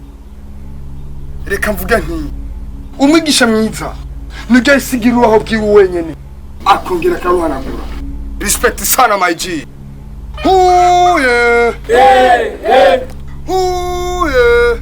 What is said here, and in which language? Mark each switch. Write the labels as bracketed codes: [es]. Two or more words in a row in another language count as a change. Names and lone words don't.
[rn] Reka mvuga nti umwigisha mwiza nujya isigira uwaho bwiwe wenyene akongera karuhanagura. [en] Respect sana my G. Ooh yeah. Hey hey. Ooh yeah.